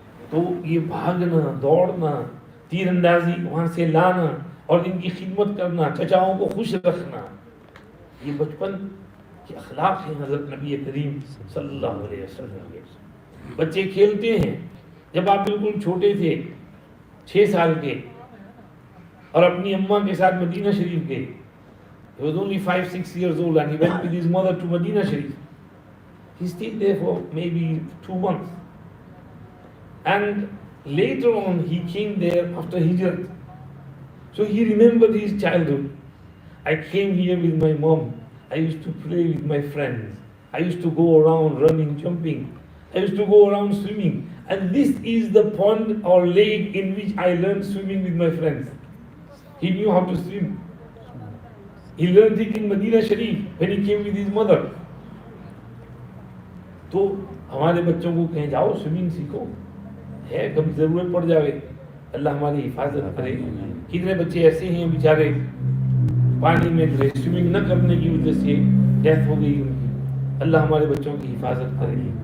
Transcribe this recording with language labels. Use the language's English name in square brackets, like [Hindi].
[Urdu] تو یہ بھاگنا, دوڑنا, تیر اندازی وہاں سے لانا اور ان کی خدمت کرنا, چچاؤں کو خوش رکھنا, یہ بچپن کے اخلاق ہیں حضرت نبی کریم صلی اللہ علیہ وسلم کے. بچے کھیلتے ہیں. جب آپ بالکل چھوٹے تھے 6 سال کے اور اپنی اماں کے ساتھ مدینہ شریف گئے, [English] he was only 5-6 years old and he went with his mother to Medina Sharif. He stayed there for maybe 2 months. And later on he came there after Hijrat. So he remembered his childhood. I came here with my mom. I used to play with my friends. I used to go around running, jumping. I used to go around swimming. And this is the pond or lake in which I learned swimming with my friends. He knew how to swim. He learned it in Medina Sharif when he came with his mother. [Urdu] تو ہمارے بچوں کو کہیں جاؤ swimming سیکھو, ہے کبھی ضرورت پڑ جاوے, اللہ ہماری حفاظت کرے. کتنے بچے ایسے ہیں بیچارے پانی میں گرے, سوئمنگ نہ کرنے کی وجہ سے ڈیتھ ہو گئی ان کی. اللہ ہمارے بچوں کی حفاظت کرے.